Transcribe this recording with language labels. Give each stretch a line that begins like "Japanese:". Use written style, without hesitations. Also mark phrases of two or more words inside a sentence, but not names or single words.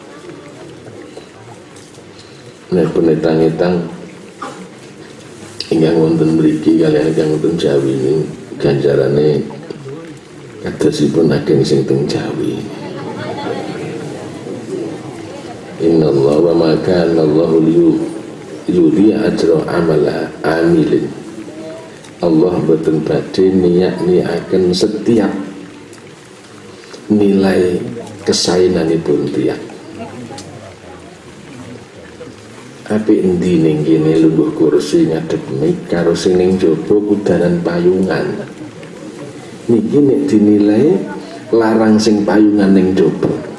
Javanese: Nek penetang-etang ingkang wonten mriki kaliyan ingkang wonten Jawi ini ganjarane kadosipun ageng sing teng Jawi.
Arabic: إن الله وما كان الله ليضيع أجر عمل عامل.
Javanese: Allah boten badhe niat-niaken setiap nilai kesaenanipun tiyang. Api endi ning kene lungguh kursi ngadep mik karo sing ning jaba kudanan payungan. Niki nek dinilai larang sing payungan ning jaba.